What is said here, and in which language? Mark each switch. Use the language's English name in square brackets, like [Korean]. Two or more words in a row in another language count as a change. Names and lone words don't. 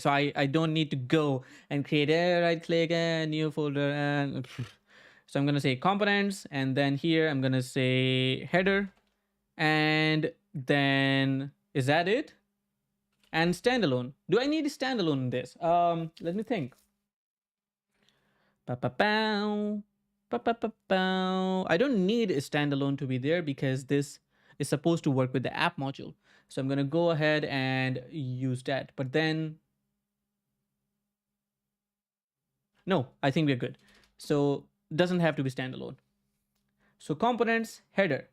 [English] So I don't need to go and create a right click and new folder. And so I'm going to say components, and then here I'm going to say header, and then is that it? And standalone. Do I need a standalone in this? Let me think. Pa-pa-pow. Pa-pa-pa-pow. I don't need a standalone to be there because this is supposed to work with the app module. So I'm going to go ahead and use that. But then, no, I think we're good. So doesn't have to be standalone. So components, header.